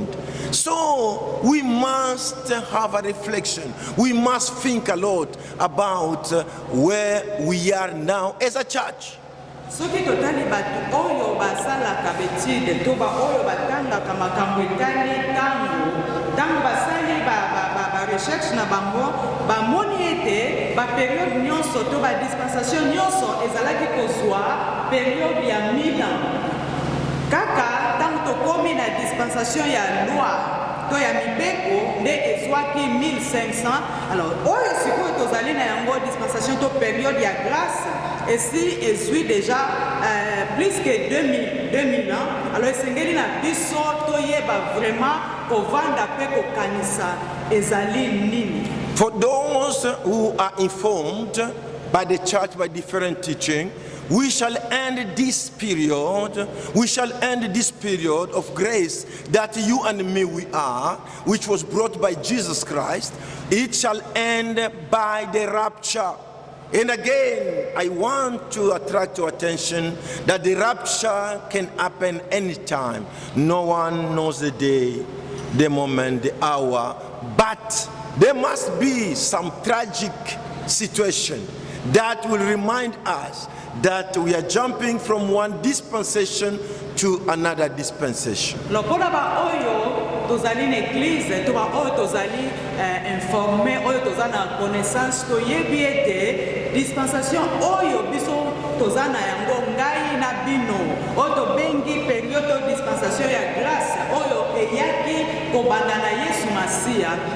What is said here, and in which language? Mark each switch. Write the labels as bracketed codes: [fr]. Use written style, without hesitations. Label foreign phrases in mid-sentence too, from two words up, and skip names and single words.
[en] So we must have a reflection. We must think a lot about where we are now as a church. [ln] Soki totali batu oyo basalaka betide to ba oyo batangaka makambo etali tango basali ba recherche na bango bamoni ete ba période nyonso to ba dispensation nyonso ezalaki kozwa période ya 1000 ans. Kaka tango tokomi na dispensation ya loi to ya mibeko nde ezwaki 1500. Alors oyo sikoyo tozali na yango dispensation to période ya grâce ici ezwi [fr] déjà plus que 2000 ans. [ln] Alors esengeli na biso toyeba vraiment kovanda pe kokanisa ezali nini. [en] For those who are informed by the church by different teaching, we shall end this period. We shall end this period of grace that you and me we are, which was brought by Jesus Christ. It shall end by the rapture. And again, I want to attract your attention that the rapture can happen anytime. No one knows the day, the moment, the hour, but there must be some tragic situation that will remind us that we are jumping from one dispensation to another dispensation. [ln] Lokola ba oyo tozali na église to ba oyo tozali informé oyo tozali na connaissance to yebi ete dispensation oyo biso tozali na yango ngai na bino oyo tobengi période dispensation ya grâce oyo eyaki kobanda na Yesu Masiya